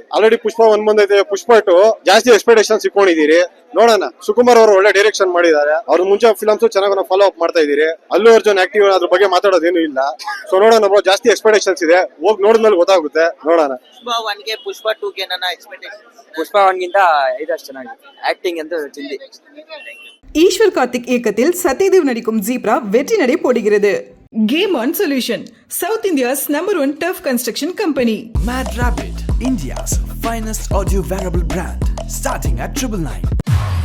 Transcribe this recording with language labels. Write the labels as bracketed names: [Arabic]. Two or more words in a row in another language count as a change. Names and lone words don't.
[Kannada] ಆಲ್ರೆಡಿ ಪುಷ್ಪ 1 ಬಂದೈತೆ, ಪುಷ್ಪ 2 ಜಾಸ್ತಿ ಎಕ್ಸ್ಪೆಕ್ಟೇಷನ್ಸ್ ಇಟ್ಕೊಂಡಿದೀರಿ. ನೋಡೋಣ. ಸುಕುಮಾರ್ ಅವರು ಒಳ್ಳೆ ಡೈರೆಕ್ಷನ್ ಮಾಡಿದ್ದಾರೆ. ಅವ್ರ ಮುಂಚೆ ಫಿಲ್ಮ್ಸ್ ಚೆನ್ನಾಗಿ [English] follow up [Kannada] ಮಾಡ್ತಾ ಇದೀರಿ. ಅಲ್ಲು ಅರ್ಜುನ್ ಆಕ್ಟಿವ್ ಅದ್ರ ಬಗ್ಗೆ ಮಾತಾಡೋದೇನು ಇಲ್ಲ. ಸೊ ನೋಡೋಣ ಬ್ರೋ, ಜಾಸ್ತಿ ಎಕ್ಸ್ಪೆಕ್ಟೇಷನ್ಸ್ ಇದೆ. ಹೋಗಿ ನೋಡಿದ್ಮೇಲೆ ಗೊತ್ತಾಗುತ್ತೆ. ನೋಡೋಣ. ಪುಷ್ಪ 1 ಗೆ ಪುಷ್ಪ 2 ಗೆ ನನ್ನ ಎಕ್ಸ್ಪೆಕ್ಟೇಷನ್ ಪುಷ್ಪ 1 ಗಿಂತ ಇದಷ್ಟು ಚೆನ್ನಾಗಿದೆ. [Tamil] ஆக்டிங் வந்து சிந்தி. ஈஸ்வர் கார்த்திக் இயக்கத்தில் சத்யதேவ் நடிக்கும் ஜீப்ரா வெற்றி நடை போடுகிறது. [English] Game On Solution, South India's #1 tough construction company. Mad Rabbit, India's finest audio wearable brand, starting at 999.